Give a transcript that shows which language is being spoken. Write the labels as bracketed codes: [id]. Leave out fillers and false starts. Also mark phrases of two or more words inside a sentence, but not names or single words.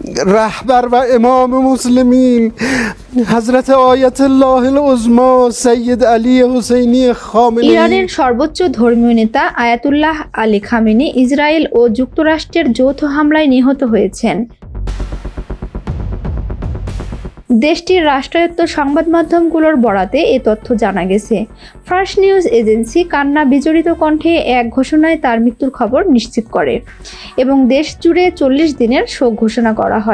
[fa] رهبر و امام مسلمین حضرت آیت الله العظما سید علی حسینی خامنه‌ای [bn] ইরানের সর্বোচ্চ ধর্মীয় নেতা আয়াতুল্লাহ আলী খামেনি ইসরায়েল ও যুক্তরাষ্ট্রের যৌথ হামলায় নিহত হয়েছেন। দেশটির রাষ্ট্রায়ত্ত সংবাদ মাধ্যমগুলোর বরাতে এ তথ্য জানা গেছে। ফ্রান্স নিউজ এজেন্সি কান্না বিজড়িত কণ্ঠে এক ঘোষণায় তার মৃত্যুর খবর নিশ্চিত করে এবং দেশ জুড়ে 40 দিনের শোক ঘোষণা করা হয়।